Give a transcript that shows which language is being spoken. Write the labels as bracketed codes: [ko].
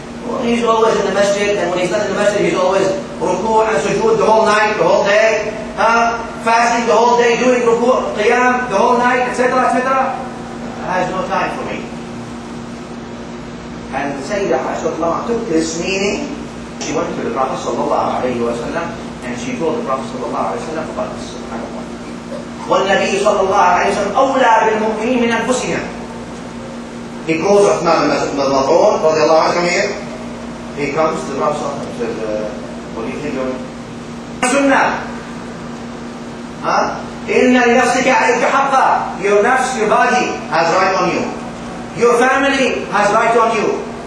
[en] Well, he's always in the masjid, and when he's not in the masjid, he's always ruku' and sujood the whole night, the whole day, fasting the whole day, doing ruku', qiyam the whole night, etc., etc. Has no time for me. And Sayyidah Aisha took this meaning. She went to the Prophet sallallahu alayhi wa sallam, and she told the Prophet sallallahu alayhi wa sallam about this. [ar] وَالنَّبِيُّ صلى الله عليه وسلم أولى بالمؤمنين من أنفسهم. [en] He calls Uthman ibn Maz'un radiallahu anhu, come here. He comes to the Prophet and says, what do you think you're doing? Sunnah. [ar] إِنَّ لِنَفْسِكَ عَلَيْكَ حَقًّا. [en] Your nafs, your body has right on you. Your family has right on you.